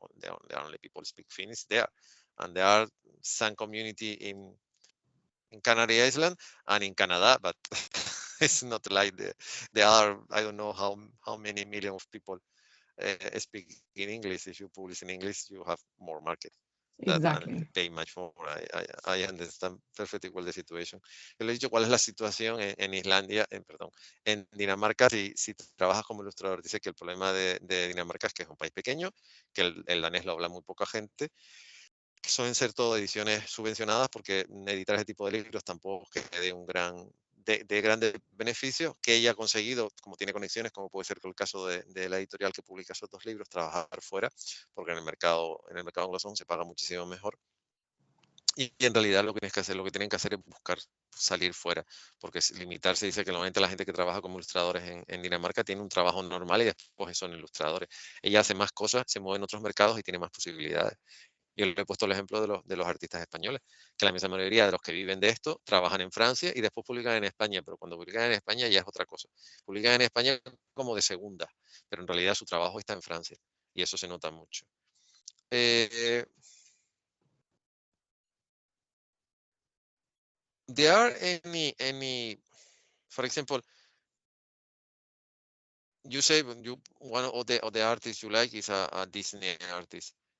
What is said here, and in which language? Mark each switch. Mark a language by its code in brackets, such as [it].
[en] The only people speak Finnish there, and there are some community in Canary Island and in Canada, but it's not like the other. I don't know how many million of people speak in English. If you publish in English, you have more market. Exactly. Pay much more. I understand perfectly well the situation. [es] Yo le he dicho cuál es la situación en Islandia, en Dinamarca, si trabajas como ilustrador. Dice que el problema de Dinamarca es que es un país pequeño, que el danés lo habla muy poca gente, que suelen ser todo ediciones subvencionadas, porque editar ese tipo de libros tampoco es que dé un de grandes beneficios, que ella ha conseguido, como tiene conexiones, como puede ser el caso de la editorial que publica esos dos libros, trabajar fuera, porque en el mercado anglosajón se paga muchísimo mejor. Y en realidad lo que tienen que hacer es buscar salir fuera, porque limitarse, dice que normalmente la gente que trabaja como ilustradores en Dinamarca tiene un trabajo normal y después son ilustradores. Ella hace más cosas, se mueve en otros mercados y tiene más posibilidades. Y le he puesto el ejemplo de los artistas españoles, que la misma mayoría de los que viven de esto trabajan en Francia y después publican en España, pero cuando publican en España ya es otra cosa. Publican en España como de segunda, pero en realidad su trabajo está en Francia y eso se nota mucho. [en] There are any, for example, you say one of the artists you like is a Disney artist.